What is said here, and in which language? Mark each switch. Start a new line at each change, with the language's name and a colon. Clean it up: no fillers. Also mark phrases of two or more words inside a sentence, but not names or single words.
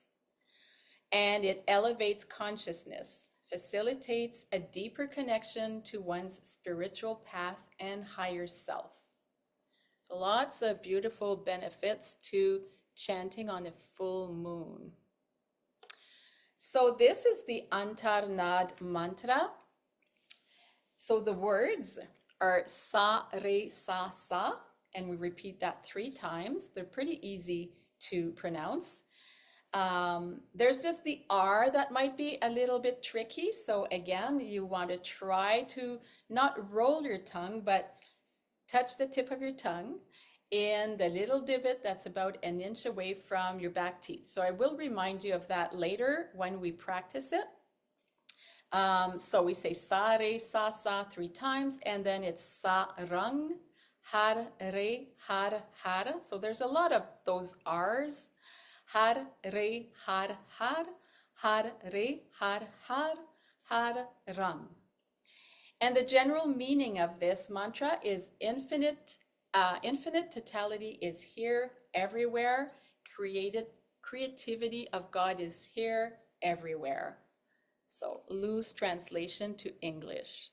English: And it elevates consciousness, facilitates a deeper connection to one's spiritual path and higher self. So lots of beautiful benefits to chanting on a full moon. So this is the Antarnad mantra. So the words are
Punjabi: sa, re, sa,
English: and we repeat that 3 times. They're pretty easy to pronounce. There's just the R that might be a little bit tricky. So again, you want to try to not roll your tongue, but touch the tip of your tongue in the little divot that's about 1 inch away from your back teeth. So I will remind you of that later when we practice it. So we say
Punjabi: sa, re, sa
English: 3 times, and then it's
Punjabi: sa, rang, har, re, har.
English: So there's a lot of those R's.
Punjabi: Har, re, har, re, har, rang.
English: And the general meaning of this mantra is infinite totality is here, everywhere. Creativity of God is here, everywhere. So loose translation to English.